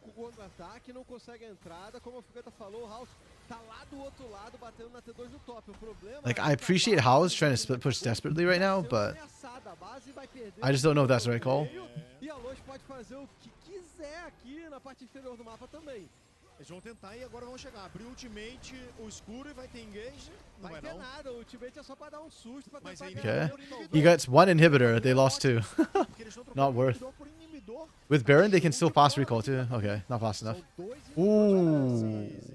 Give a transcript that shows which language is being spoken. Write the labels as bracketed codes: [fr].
[pt] Contra-ataque, não consegue a entrada, como o Fugata falou, o House tá lá do outro lado batendo na T2 no top. O problema [en] Like, I appreciate House trying to split push desperately right now, but I just don't know if that's the right call. [pt] E a Lois pode fazer o que quiser aqui na parte inferior do mapa também. Eles vão tentar e agora vão chegar. Abrir o ultimate, o escuro e vai ter engage. Não vai ter não. nada, o ultimate é só pra dar um susto, pra tentar [en] Okay. He gets one inhibitor. They lost two. Not worth. With Baron, they can still fast recall too. Okay, not fast enough. Ooh.